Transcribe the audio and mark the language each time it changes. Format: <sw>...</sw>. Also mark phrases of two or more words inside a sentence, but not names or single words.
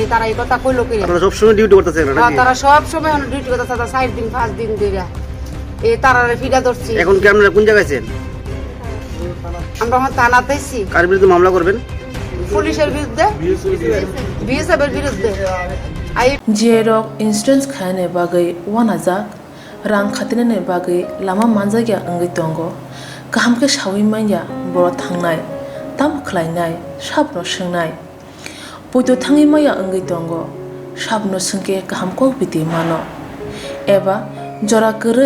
<bn>তারা এই কথা কইলো কি আপনারা সবসময় ডিউটি করতেছেন নাকি? তারা সব সময় ডিউটি করতেছে, 4 দিন 5 দিন ধরে এই তারারে ফিডা ধরছি। এখন কি আপনারা কোন জায়গায় আছেন? আমরা এখন থানাতেছি। কার বিরুদ্ধে মামলা করবেন? পুলিশের বিরুদ্ধে, বিএসএফের বিরুদ্ধে।</bn> <trp>जियरक इन्सुरेन्स खाने बागै वानाजाक रां खातिनाने बागै लामा मानजागिया अंगै दंगो गाहामके सावै माइया बर' थांनाय ताम खलायनाय साबनो सोंनाय बयदो थाङै माइया अंगै दंगो साबनो सोंके गाहामको बिदि मानो एबा जरा गोरै</trp>